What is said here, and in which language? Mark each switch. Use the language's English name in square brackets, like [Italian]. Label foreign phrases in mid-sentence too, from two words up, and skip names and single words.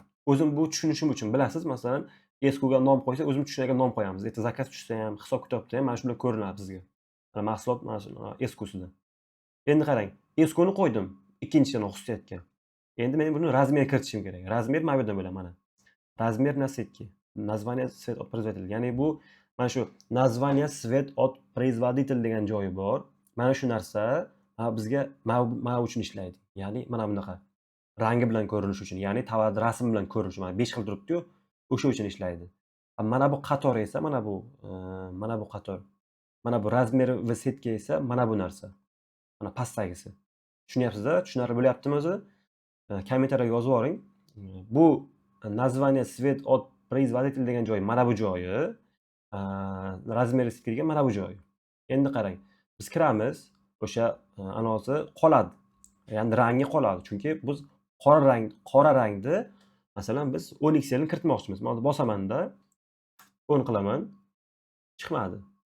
[Uzbek] O'zim bu tushunishim uchun bilasiz, masalan, eskuga nom qo'ysak, o'zimiz tushunadigan nom qo'yamiz. Erta zakaz tushsa ham, hisob-kitobda ham mana shunday ko'rinadi bizga. Mana mahsulot mana shu eskusida. Endi qarang, eskuni qo'ydim ikkinchi xususiyatga. Endi men buni razmer kiritishim kerak. Razmer mana bu yerdan bilaman mana. [Russian] Razmer насадки. Название свет от производителя. [Uzbek] Ya'ni bu mana shu [Russian] название свет от производитель [Uzbek] degan joyi bor. Mana shu narsa bizga mana uchun ishlaydi. Ya'ni mana bunaqa rangi bilan ko'rinish uchun, ya'ni tovarni rasmi bilan ko'rinish, mana 5 xil turibdi-yu, o'sha uchun ishlaydi. Mana bu qator esa mana bu qator. Mana bu razmer va setka esa mana bu narsa. Mana pastdagisi. Tushunyapsiz-a? Tushunarli bo'lyaptimi o'zi? Kommentariyga yozib yuboring. Bu [Russian] название свет от производитель [Uzbek] degan joyi mana bu joyi, razmer setkaga mana bu joyi. Endi qarang, biz kiramiz, o'sha anosi qoladi. Ya'ni rangi qoladi. Chunki biz qora rangni masalan biz 10XL ni kiritmoqchimiz. Mana bosamanda 10 qilaman, chiqmadi.